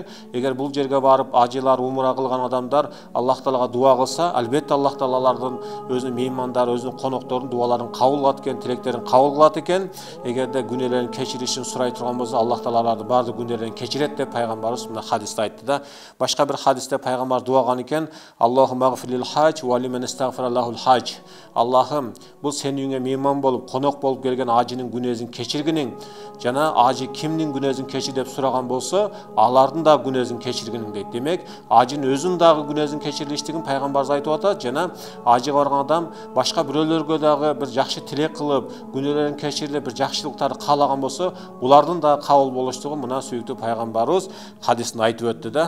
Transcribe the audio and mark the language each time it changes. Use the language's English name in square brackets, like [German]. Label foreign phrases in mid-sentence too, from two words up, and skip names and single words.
[Kyrgyz] Эгер бул жерге барып ажылар, умра кылган адамдар Аллах Таалага дуа кылса, албетте Аллах Таалалардын өзүнүн меймандары, өзүнүн конокторунун дуаларын кабыл кылат экен, тилектерин кабыл кылат экен. Эгерде күнөөлөрүн кечиришин сурай турган болсо, Аллах Таалалардын бардык күнөөлөрүн кечирет деп пайгамбарыбыз мына хадисте айтты да. Башка бир хадисте пайгамбар дуаган экен: [Arabic] "اللهم اغفر للحاج ولمن استغفر له الحاج". [Kyrgyz] Аллахым, бул сенин үйүңө мейман болуп, конок болуп келген ажынын күнөөсүн кечиргиниң, жана ажы кимдин күнөөсүн кечир деп сураган болсо, алардын да күнөөсүн кечиргиниң дейт. Демек, ажынын өзүнүн дагы күнөөсүн кечирилиштигин пайгамбарыбыз айтып атат. Жана ажыга барган адам башка бирөөлөргө дагы бир жакшы тилек кылып, күнөөлөрүн кечирилип, бир жакшылыктарды каалаган болсо, булардын да кабыл болуштугун мына сүйүктүү пайгамбарыбыз хадисинде айтып өттү да.